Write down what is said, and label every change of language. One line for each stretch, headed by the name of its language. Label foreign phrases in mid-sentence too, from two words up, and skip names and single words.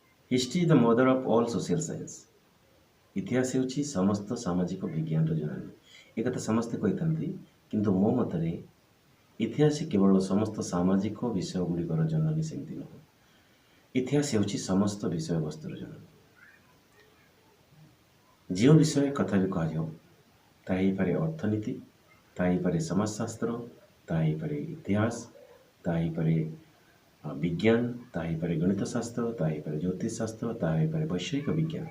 English: History is the mother of all social science.
Odia: ଇତିହାସ ହେଉଛି ସମସ୍ତ ସାମାଜିକ ବିଜ୍ଞାନର ଜନନୀ। ଏକଥା ସମସ୍ତେ କହିଥାନ୍ତି, କିନ୍ତୁ ମୋ ମତରେ ଇତିହାସ କେବଳ ସମସ୍ତ ସାମାଜିକ ବିଷୟ ଗୁଡ଼ିକର ଜନନୀ ସେମିତି ନୁହେଁ। ଇତିହାସ ହେଉଛି ସମସ୍ତ ବିଷୟବସ୍ତୁର ଜନନୀ। ଯେଉଁ ବିଷୟ କଥା ବି କୁହାଯାଉ, ତାହା ହେଇପାରେ ଅର୍ଥନୀତି, ତାହା ହେଇପାରେ ସମାଜଶାସ୍ତ୍ର, ତାହା ହେଇପାରେ ଇତିହାସ, ତାହା ହେଇପାରେ ବିଜ୍ଞାନ, ତାହା ହେଇପାରେ ଗଣିତ ଶାସ୍ତ୍ର, ତାହା ହେଇପାରେ ଜ୍ୟୋତିଷ ଶାସ୍ତ୍ର, ତାହା ହେଇପାରେ ବୈଷୟିକ ବିଜ୍ଞାନ।